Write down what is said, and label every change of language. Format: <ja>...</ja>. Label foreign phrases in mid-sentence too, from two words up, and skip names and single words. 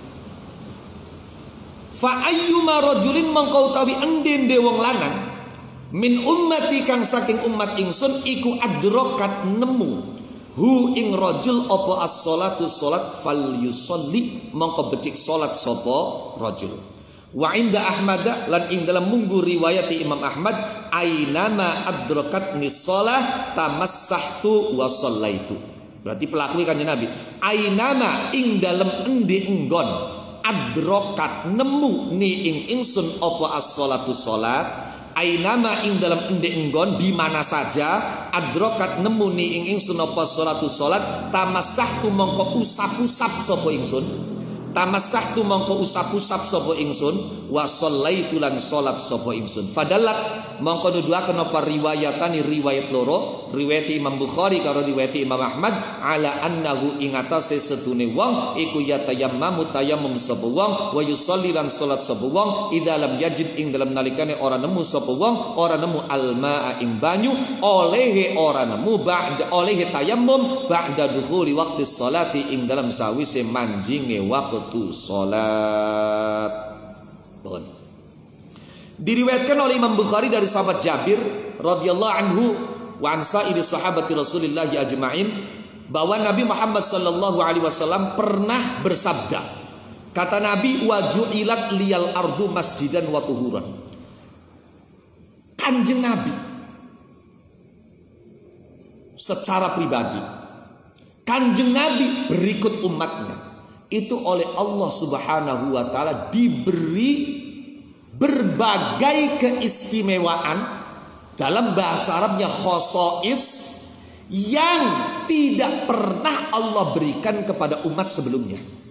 <ar>فأيما رجل</ar> <jv>mangkau tawi endende wong lanang</jv> <ar>من أمتي</ar> <jv>kang saking umat ingsun iku adrokat nemu hu ing rajul apa as-sholatu salat</jv> <ar>فليصل</ar> <jv>mangko becik salat sapa rajul.</jv> <ar>وعند أحمد</ar> <jv>lan ing dalam munggu riwayat Imam Ahmad</jv> <ar>أينما أدركتني الصلاة تمسحت وصليت.</ar> <jv>Berarti pelaku kanjeng Nabi ainama ing dalem endi enggon adrokat nemu ni ing ingsun apa as-sholatu salat. Ainama ing dalem endi enggon di mana saja adrokat nemu ni ing ingsun apa sholatu salat tamassahtu mongko usap-usap sapa ingsun. Tamassahtu mongko usap-usap sapa ingsun</jv> <ar>وصليت</ar> <jv>lan salat sapa ingsun. Fadalat mongko nuduhaken apa riwayatani riwayat loro, riwayat Imam Bukhari karo riwayat Imam Ahmad</jv> <ar>على أنه</ar> <jv>ing atase setune wong iku yatayammamu tayammum sapa wong</jv> <ar>ويصلي</ar> <jv>lan salat sapa wong</jv> <ar>إذا لم يجد</ar> <jv>ing dalam nalikane ora nemu sapa wong ora nemu almaa ing banyu olehe ora nemu ba'da olehe tayammum</jv> <ar>بعد دخول وقت الصلاة</ar> <jv>ing dalam sawise manjinge waktu salat.</jv> <id>Bon. Diriwayatkan oleh Imam Bukhari dari sahabat Jabir</id> <ar>رضي الله عنه وعن سائر صحابة رسول الله أجمعين</ar> <id>bahwa Nabi Muhammad</id> <ar>صلى الله عليه وسلم</ar> <id>pernah bersabda. Kata Nabi</id> <ar>وجعلت لي الأرض مسجدا وطهورا.</ar> <id>Kanjeng Nabi secara pribadi Kanjeng Nabi berikut umatnya itu oleh Allah</id> <ar>سبحانه وتعالى</ar> <id>diberi berbagai keistimewaan, dalam bahasa Arabnya khosois, yang tidak pernah Allah berikan kepada umat sebelumnya.</id>